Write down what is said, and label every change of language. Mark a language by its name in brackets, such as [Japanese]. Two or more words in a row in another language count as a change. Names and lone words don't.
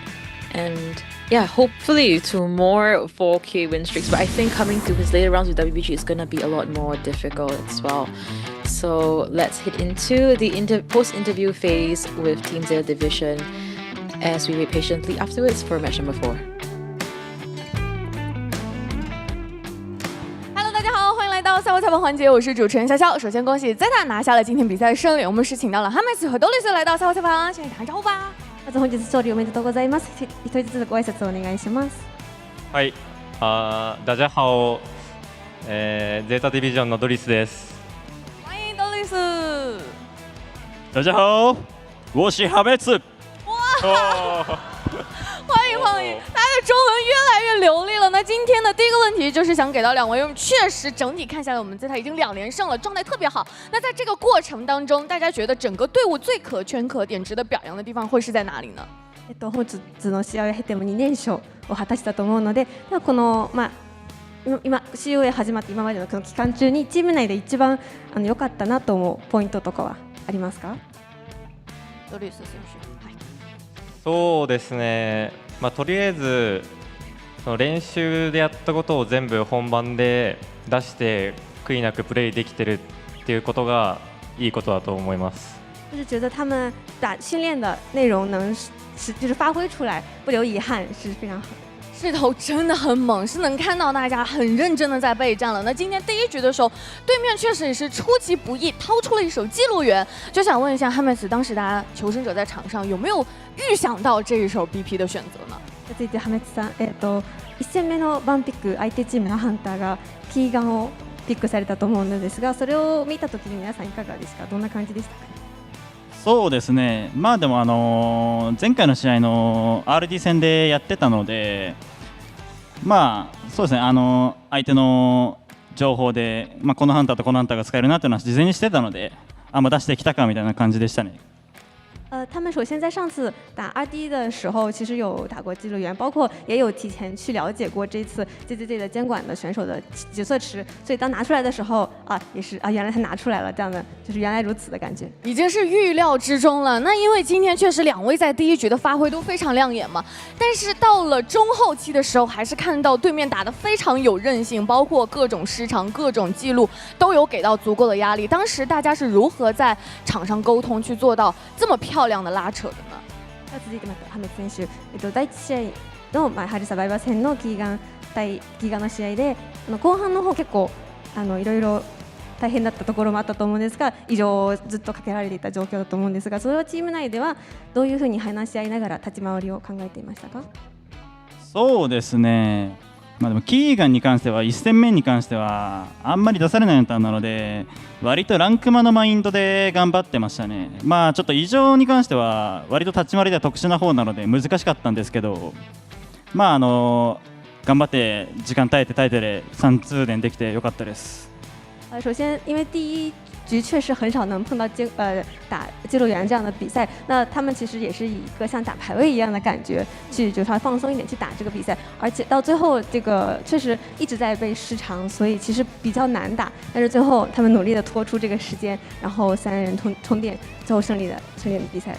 [English] And yeah, hopefully to more 4K win streaks, but I think coming to his later rounds with WBG is going to be a lot more difficult as well. So let's hit into the post-interview phase with Team ZETA Division as we wait patiently afterwards for match number 4. [Chinese] Hello， 大家好，欢迎来到赛后采访环节，我是主持人潇潇。首先恭喜 ZETA 拿下了今天比赛的胜利，我们是请到了 Hames 和 Dolis 来到赛后采访，先给打个招呼吧。 [Japanese] まず本日勝利おめでとうございます。一人ずつご挨拶お願いします。はい、 [Chinese] 大家好、 [Japanese] ZETA Division のドリスです。 [Chinese] 欢迎 Dolis。大家好，我是 Hames。欢迎欢迎，他的中文越来越流利了。那今天的第一个问题就是想给到两位，因为确实整体看下来，我们ZETA已经2连胜了，状态特别好。那在这个过程当中，大家觉得整个隊伍最可圈可点、值得表扬的地方会是在哪里呢？ [Japanese] 本日の試合を経ても2連勝を果たしたと思うので、ではこの今 COA 始まって今までのこの期間中にチーム内で一番良かったなと思うポイントとかはありますか？ドリス選手。そうですね、とりあえずその練習でやったことを全部本番で出して悔いなくプレーできてるっていうことがいいことだと思います。 [Chinese] 就是觉得他们训练的内容能就是发挥出来，不留遗憾，是非常好的。势头真的很猛，是能看到大家很认真的在备战了。那今天第一局的时候，对面确实也是出其不意掏出了一手记录员，就想问一下 Hames， 当时大家求生者在场上有没有预想到这一手 BP 的選擇呢？ [Japanese] 続いて Hames さん、1戦目のバンピック、相手チームのハンターがキーガンをピックされたと思うのですが、それを見たときに皆さんいかがですか？どんな感じでしたか？そうですね、でも前回の試合の RD 戦でやってたので、そうですね、相手の情報で、このハンターとこのハンターが使えるなというのは事前にしてたので、出してきたかみたいな感じでしたね。 [Chinese] 他们首先在上次打2D 的时候，其实有打过记录员，包括也有提前去了解过这次 ZETA 的监管的选手的角色池，所以当拿出来的时候也是原来他拿出来了，这样的就是原来如此的感觉，已经是预料之中了。那因为今天确实2位在第1局的发挥都非常亮眼嘛，但是到了中后期的时候，还是看到对面打得非常有韧性，包括各种失常、各种记录都有给到足够的压力。当时大家是如何在场上沟通去做到这么漂亮的拉扯的呢？ [Japanese] 続いてまたハメツ選手、第1試合のAbyssⅧサバイバー戦のキーガン対キーガンの試合で、後半の方結構いろいろ大変だったところもあったと思うんですが、以上をずっとかけられていた状況だと思うんですが、それはチーム内ではどういうふうに話し合いながら立ち回りを考えていましたか？そうですね。でもキーガンに関しては1戦目に関してはあんまり出されないネタなので、割とランクマのマインドで頑張ってましたね。ちょっと異常に関しては割と立ち回りでは特殊な方なので難しかったんですけど、頑張って時間耐えてで3通連できてよかったです。 [Chinese] 首先，因为第1局确实很少能碰到打记录员这样的比赛，那他们其实也是以一个像打排位一样的感觉去，就稍微放松一点去打这个比赛，而且到最后这个确实一直在被失常，所以其实比较难打，但是最后他们努力的拖出这个时间，然后3人充电，最后胜利的比赛。